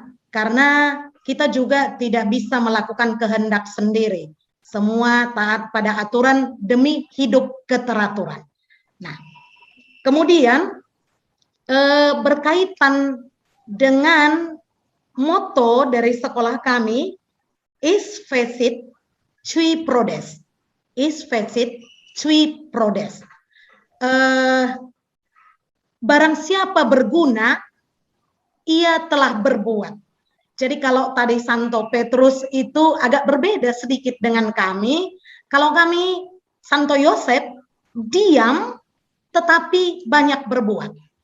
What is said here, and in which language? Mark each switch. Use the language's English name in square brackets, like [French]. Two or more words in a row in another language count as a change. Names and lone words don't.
[Indonesian] Karena kita juga tidak bisa melakukan kehendak sendiri. Semua taat pada aturan demi hidup keteraturan. Nah, kemudian berkaitan dengan moto dari sekolah kami, [Latin] is fecit cui prodes. Is fecit cui prodes. [Indonesian] Barang siapa berguna, ia telah berbuat. Jadi kalau tadi Santo Petrus itu agak berbeda sedikit dengan kami. Kalau kami Santo Yosep diam tetapi banyak berbuat.